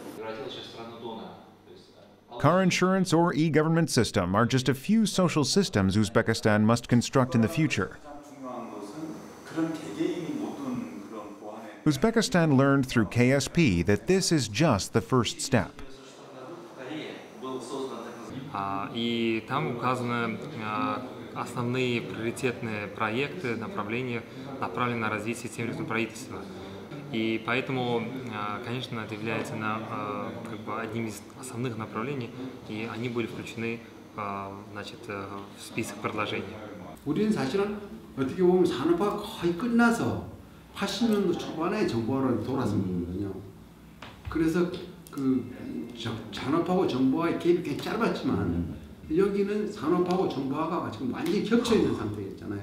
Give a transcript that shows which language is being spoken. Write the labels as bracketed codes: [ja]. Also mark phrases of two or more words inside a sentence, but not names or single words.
[en] Car insurance or e-government system are just a few social systems Uzbekistan must construct in the future. Uzbekistan learned through KSP that this is just the first step. [ru] И там указаны основные приоритетные проекты, направления, направленные на развитие системы правительства. И поэтому, конечно, это является одним из основных направлений, и они были включены в список предложений. [ko] 우리는 사실은 어떻게 보면 산업화가 거의 끝나서 80년도 초반에 정보화로 돌아섰거든요. 그래서 산업하고 정보화의 갭이 꽤 짧았지만 여기는 산업하고 정보화가 지금 완전히 겹쳐 있는 상태였잖아요.